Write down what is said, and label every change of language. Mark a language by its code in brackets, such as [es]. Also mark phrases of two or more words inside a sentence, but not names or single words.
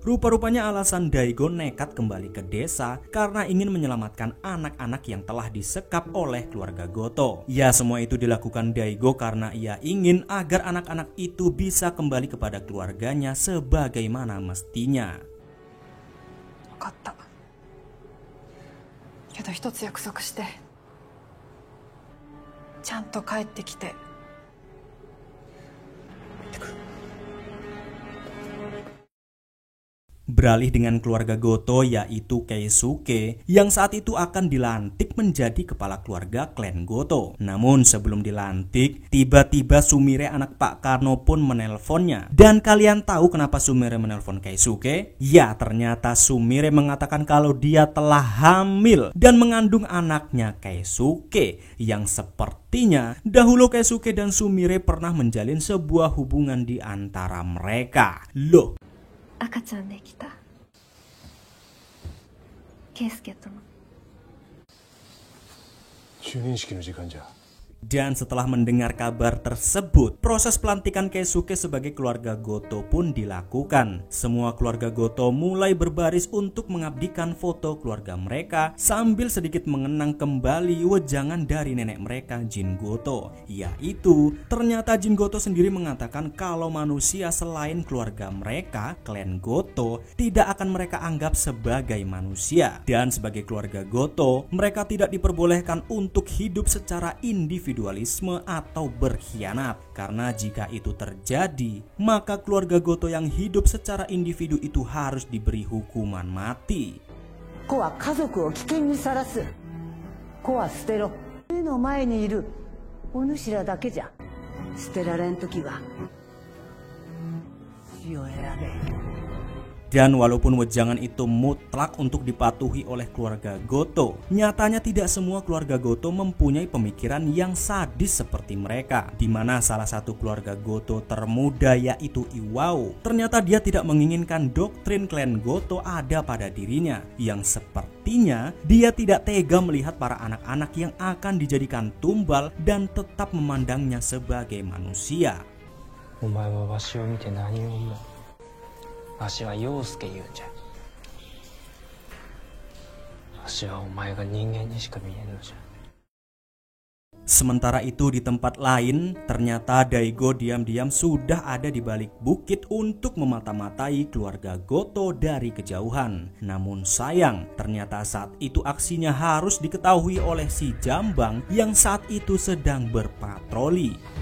[id] Rupa-rupanya alasan Daigo nekat kembali ke desa karena ingin menyelamatkan anak-anak yang telah disekap oleh keluarga Goto. Ya, semua itu dilakukan Daigo karena ia ingin agar anak-anak itu bisa kembali kepada keluarganya sebagaimana mestinya. [ja] 分かった。けど一つ約束して。ちゃんと帰ってきて。 [id] Beralih dengan keluarga Goto yaitu Keisuke yang saat itu akan dilantik menjadi kepala keluarga klan Goto. Namun sebelum dilantik, tiba-tiba Sumire anak Pak Kano pun menelponnya. Dan kalian tahu kenapa Sumire menelpon Keisuke? Ya, ternyata Sumire mengatakan kalau dia telah hamil dan mengandung anaknya Keisuke yang sepertinya dahulu Keisuke dan Sumire pernah menjalin sebuah hubungan di antara mereka. Loh, [ja] 赤ちゃんできた。 圭介との。就任式の時間じゃ。 [id] Dan setelah mendengar kabar tersebut, proses pelantikan Keisuke sebagai keluarga Goto pun dilakukan. Semua keluarga Goto mulai berbaris untuk mengabdikan foto keluarga mereka sambil sedikit mengenang kembali wejangan dari nenek mereka Jin Goto. Yaitu, ternyata Jin Goto sendiri mengatakan kalau manusia selain keluarga mereka, klan Goto, tidak akan mereka anggap sebagai manusia. Dan sebagai keluarga Goto, mereka tidak diperbolehkan untuk hidup secara individualisme atau berkhianat. Karena jika itu terjadi, maka keluarga Goto yang hidup secara individu itu harus diberi hukuman mati. [ja] 子は家族を危険にさらす。子は捨てろ。目の前にいるお主らだけじゃ。捨てられんときは死を選べ。 [id] Dan walaupun wejangan itu mutlak untuk dipatuhi oleh keluarga Goto, nyatanya tidak semua keluarga Goto mempunyai pemikiran yang sadis seperti mereka. Di mana salah satu keluarga Goto termuda yaitu Iwao, ternyata dia tidak menginginkan doktrin klan Goto ada pada dirinya, yang sepertinya dia tidak tega melihat para anak-anak yang akan dijadikan tumbal dan tetap memandangnya sebagai manusia. [ja] お前はわしを見て何を思う？わしは陽介言うんじゃ。わしはお前が人間にしか見えんのじゃ。 [id] Sementara itu di tempat lain, ternyata Daigo diam-diam sudah ada di balik bukit untuk memata-matai keluarga Goto dari kejauhan. Namun sayang, ternyata saat itu aksinya harus diketahui oleh si Jambang yang saat itu sedang berpatroli.